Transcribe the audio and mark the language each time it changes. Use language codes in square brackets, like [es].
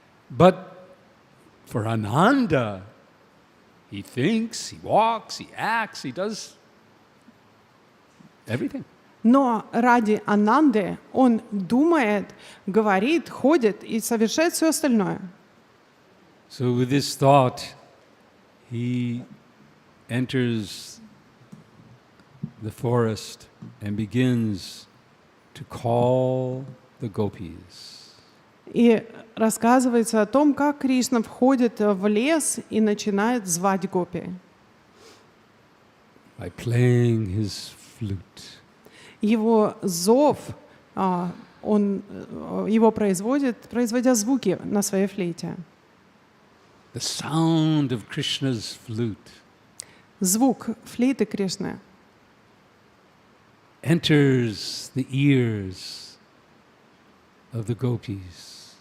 [en] But for Ananda, he thinks, he walks, he acts, he does everything. [ru] Но ради Ананды он думает, говорит, ходит и совершает все остальное. [en] So with this thought, he enters the forest and begins to call the gopis. [ru] И рассказывается о том, как Кришна входит в лес и начинает звать гопи. [en] By playing his flute. [ru] Его зов, он его производя звуки на своей флейте. [en] The sound of Krishna's flute [ru] Звук флейты Кришны [en] enters the ears of the gopis.